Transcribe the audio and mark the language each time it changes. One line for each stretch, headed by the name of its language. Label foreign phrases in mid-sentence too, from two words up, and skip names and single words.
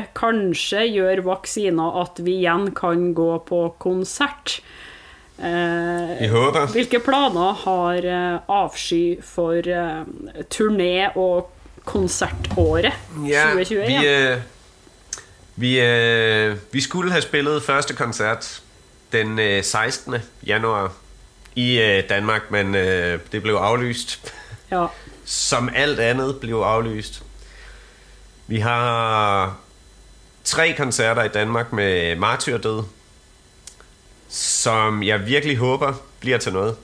Norwegian: Kanskje gjør vaksiner at vi igjen kan gå på konsert. Jeg håper. Hvilke planer har Avsky for turné og koncertåret 2021?
Danish: Vi skulle have spillet første koncert den 16. januar i Danmark, men det blev aflyst. Ja. Som alt andet blev aflyst. Vi har 3 koncerter i Danmark med Martyrdød, som jeg virkelig håber bliver til noget.